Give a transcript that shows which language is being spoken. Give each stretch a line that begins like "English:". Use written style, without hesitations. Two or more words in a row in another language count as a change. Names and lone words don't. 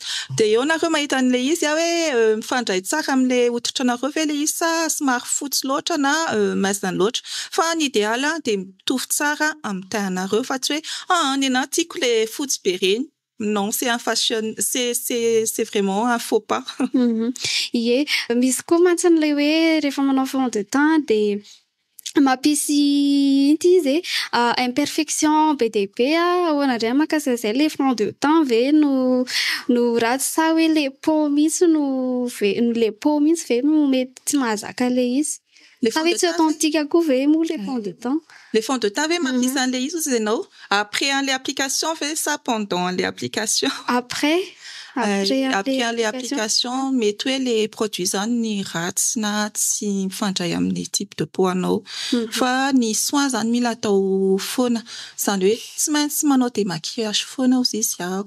Malagasy: De eo nareo mahita an'le izy hoe mifandray tsara amin'le hoditranareo ve le izy sa somary fotsy loatra na maizina loatra. Fa ny idéal de mitovy tsara amin'ny tahanareo fa tsy hoe ny anahy tiako le fotsy be reny.
French: Non, c'est un fashion, c'est vraiment un faux pas.
Malagasy: Ie, misy koa mantsy le hoe rehefa manao
French: fond de temps
Malagasy: de mampisy ity izy imperfection be dia be ahoana indray mahakasika zay le
French: fond de temps
Malagasy: ve no ratsy sa hoe le peau mihitsy le peau mihitsy ve no mety tsy mahazaka le izy. Sa hoe tsy authentique koa ve moa le
French: fond de temps.
Malagasy: Les fonds de teint ve mampisy an'le izy ozy ianao après an'le application ve sa pendant an'le application. Après an'le application mety hoe le produit zany ny ratsy na tsy mifandray amin'ny
French: type de peau
Malagasy: anao. Fa ny soin zany mila atao foana zany hoe tsy maintsy manao démaquillage foana ozy izy ako.